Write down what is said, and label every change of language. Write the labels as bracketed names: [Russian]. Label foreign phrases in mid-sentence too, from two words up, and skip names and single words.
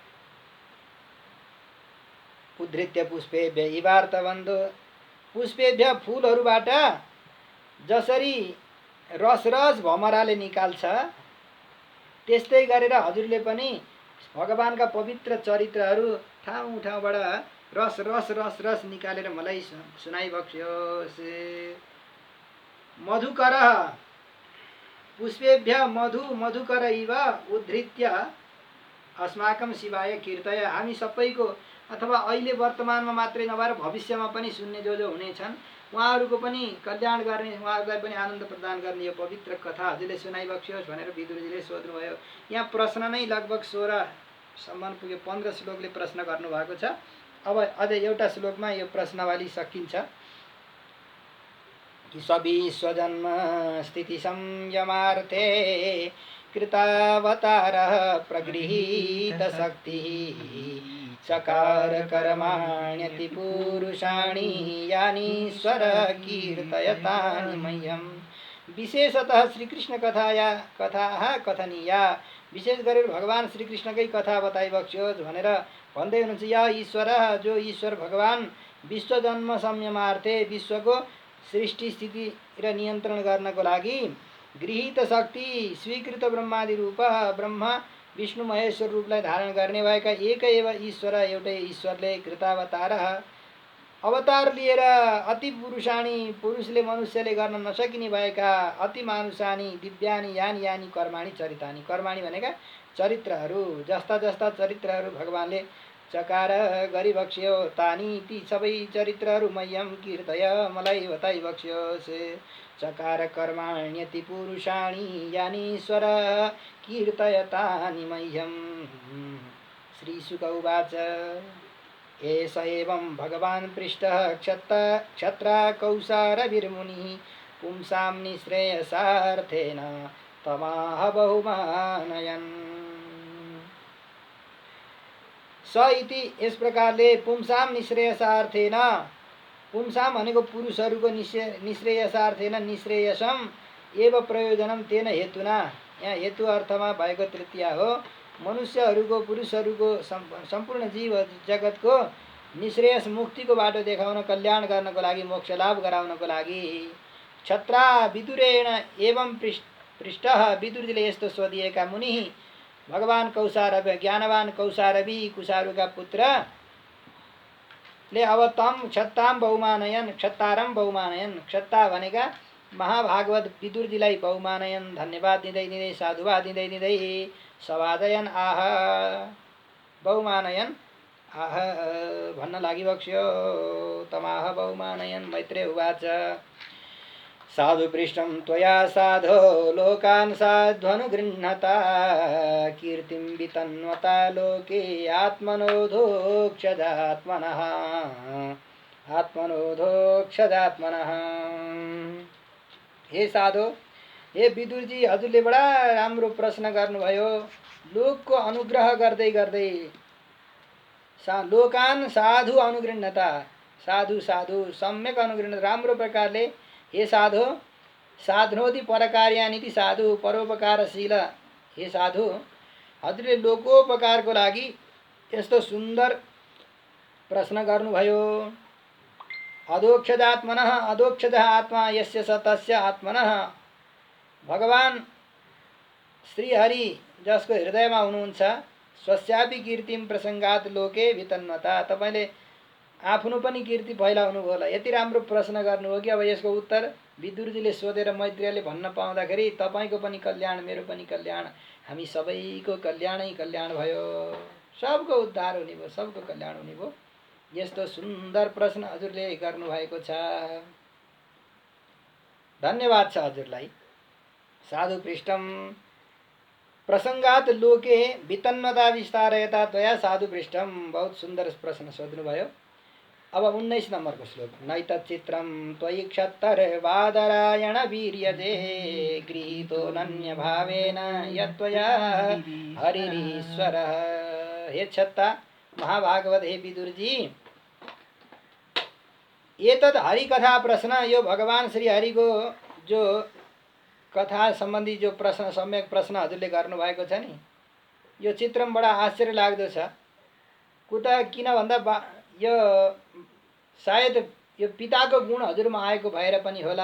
[Sanskrit] उद्धृत्य पुष्पेभ्य इवार्तबन्धो, [Nepali] पुष्पेभ्य फुलहरूबाट जसरी रस रस भमराले निकाल्छ त्यस्तै गरेर हजुरले पनि भगवानका पवित्र चरित्रहरू ठाउँ ठाउँबाट रस रस रस रस निकालेर मलाई सुनाइबक्स्योस्। [Sanskrit] मधुकर पुष्पेभ्य मधुकर इव उद्धृत्य अस्माकं शिवाय कीर्तय। [Nepali] हामी सबैको, अथवा अहिले वर्तमानमा मात्रै नभएर भविष्यमा पनि सुन्ने जो हुनेछन् उहाँहरूको पनि कल्याण गर्ने, उहाँहरूलाई पनि आनन्द प्रदान गर्ने यो पवित्र कथा हजुरले सुनाइबक्स्योस् भनेर विदुरजीले सोध्नुभयो। यहाँ प्रश्न नै लगभग 16 सम्म पुग्यो। 15 श्लोकले प्रश्न गर्नुभएको छ। अब अझै एउटा श्लोकमा यो प्रश्नवाली सकिन्छ कि [Sanskrit] सविश्वजन्म स्थिति संयमार्थे कृतावतारः प्रगृहीत शक्तिः चकार कर्माण्यति पुरुषाणि यानीश्वर कीर्तयतानि मह्यम्। विशेषतः श्रीकृष्ण कथा कथनीया, [Nepali] विशेष गरेर भगवान श्रीकृष्णकै कथा बताइबक्स्योस् भनेर भन्दै हुनुहुन्छ। या ईश्वर, जो ईश्वर भगवान [Sanskrit] विश्व जन्म संयमार्थे, [Nepali] विश्वको सृष्टि स्थिति र नियन्त्रण गर्नको लागि गृहीत शक्ति स्वीकृत ब्रह्मादि रूप, ब्रह्मा विष्णु महेश्वर रूपलाई धारण गर्ने भएका [Sanskrit] एक एव ईश्वर, [Nepali] एउटै ईश्वरले कृतावतार अवतार लिएर अति पुरुषाणी, पुरुषले मनुष्यले गर्न नसकिने भएका [Sanskrit] अति मानुषानी दिव्यानी यानी यानी कर्माणी चरितानी, [Nepali] कर्माणी भनेका चरित्रहरू, जस्ता जस्ता चरित्रहरू भगवानले चकार गरिबक्स्यो। तानी, ती सबै चरित्रहरू [Sanskrit] मह्यम कीर्तय, [Nepali] मलाई बताइबक्स्योस्। [Sanskrit] चकार कर्माण्यति पुरुषाणी यानीश्वर कीर्तयतानि मह्यम। श्रीशुक उवाच एष एवं भगवान् पृष्टः क्षत्राकौसारविर्मुनिः पुंसां निःश्रेयसार्थेन तमाह बहुमानयन्। स इति [Nepali] यस प्रकारले [Sanskrit] पुंसां निःश्रेयसार्थेन, पुंसां [Nepali] भनेको पुरुषहरूको [Sanskrit] निःश्रेयसार्थेन निःश्रेयसम एव प्रयोजनम तेन हेतुना, [Nepali] यहाँ हेतु अर्थमा भएको तृतीया हो। मनुष्यहरूको पुरुषहरूको सम्पूर्ण जीव जगतको निःश्रेयस मुक्तिको बाटो देखाउन, कल्याण गर्नको लागि, मोक्ष लाभ गराउनको लागि [Sanskrit] क्षत्रा विदुरेण एवं पृष्ठः, [Nepali] विदुरजीले यस्तो सोधिएका मुनि भगवान कौसारव, ज्ञानवान कौसारवी कुसारुका पुत्रले अब [Sanskrit] तम क्षत्ताम बहुमानयन, क्षत्तारम बहुमानयन, [Nepali] क्षत्ता भनेका महाभागवत विदुरजीलाई बहुमानयन, धन्यवाद दिँदै दिँदै, साधुवाद दिँदै दिँदै [Sanskrit] सवादयन आह, बहुमानयन आह [Nepali] भन्न लागिबक्स्यो। [Sanskrit] तमाह बहुमानयन। मैत्रेय उवाच साधु पृष्ठं त्वया साधो लोकान् साध्वनुगृह्णता कीर्तिं वितन्वता लोके आत्मनोधोक्षजात्मनः, आत्मनोधोक्षजात्मनः। हे साधो, हे विदुरजी, [Nepali] हजुरले बडा राम्रो प्रश्न गर्नुभयो। लोकको अनुग्रह गर्दै गर्दै [Sanskrit] लोकान् साधु अनुगृह्णता, साधु साधु सम्यक अनुगृह्ण, [Nepali] राम्रो प्रकारले। [Sanskrit] हे साधु, साधनोति परकार्यानिति साधु, परोपकारशील। हे साधु, [Nepali] हजुरले लोकोपकारको लागि यस्तो सुन्दर प्रश्न गर्नुभयो। [Sanskrit] अधोक्षजात्मनः, अधोक्षजः आत्मा यस्य स तस्य आत्मनः, [Nepali] भगवान श्रीहरि जसको हृदयमा हुनुहुन्छ, [Sanskrit] स्वस्यापि कीर्तिम प्रसङ्गात लोके वितन्वता, [Nepali] तपाईँले आफ्नो पनि कीर्ति फैलाउनु भयो होला। यति राम्रो प्रश्न गर्नुभयो कि अब यसको उत्तर विदुरजीले सोधेर मैत्रेयले भन्न पाउँदाखेरि तपाईँको पनि कल्याण, मेरो पनि कल्याण, हामी सबैको कल्याणै कल्याण भयो, सबको उद्धार हुने भयो, सबको कल्याण हुने भयो। यस्तो सुन्दर प्रश्न हजुरले गर्नुभएको छ, धन्यवाद छ हजुरलाई। [Sanskrit] साधु पृष्ठम प्रसङ्गात लोके वितन्वता विस्तारयता त्वया साधु पृष्ठम, [Nepali] बहुत सुन्दर प्रश्न सोध्नुभयो। अब 19 नम्बरको श्लोक। [Sanskrit] नैतच्चित्रं त्वयि क्षत्तर्वादरायण वीर्यजे गृहीतो नन्यभावेन यत्त्वया हरिरीश्वरः। [Nepali] हे क्षत्ता महाभागवत, हे विदुरजी, [Sanskrit] एतद् हरिकथा प्रश्न, [Nepali] यो भगवान श्री हरिको जो कथा सम्बन्धी जो प्रश्न, सम्यक प्रश्न हजुरले गर्नुभएको छ नि, यो चित्रमा बडा आश्चर्य लाग्दो छ। कुता किन भन्दा यो सायद यो पिताको गुण हजुरमा आएको भएर पनि होला।